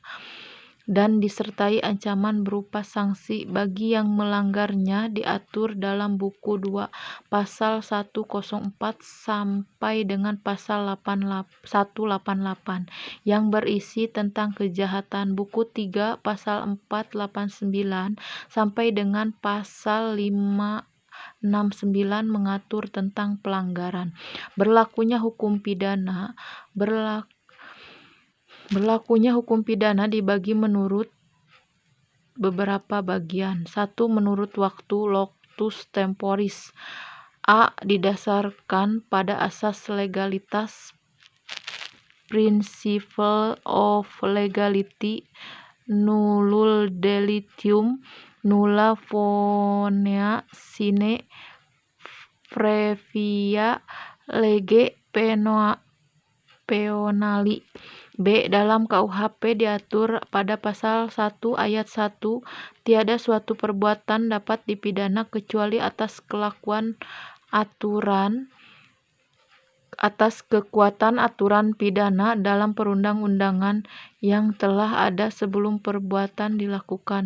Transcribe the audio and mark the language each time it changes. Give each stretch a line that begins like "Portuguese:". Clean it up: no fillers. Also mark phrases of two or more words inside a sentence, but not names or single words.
Indonesian: dan disertai ancaman berupa sanksi bagi yang melanggarnya, diatur dalam buku 2 pasal 104 sampai dengan pasal 188 yang berisi tentang kejahatan, buku 3 pasal 489 sampai dengan pasal 569 mengatur tentang pelanggaran. Berlakunya hukum pidana dibagi menurut beberapa bagian. 1. Menurut waktu
Latin: locus temporis.
Indonesian: A. Didasarkan pada asas legalitas
English: principle of legality,
Latin: nullum delitium nulla poena sine previa lege penali.
Indonesian: B. Dalam KUHP diatur pada pasal 1 ayat 1, tiada suatu perbuatan dapat dipidana kecuali atas kekuatan aturan pidana dalam perundang-undangan yang telah ada sebelum perbuatan dilakukan.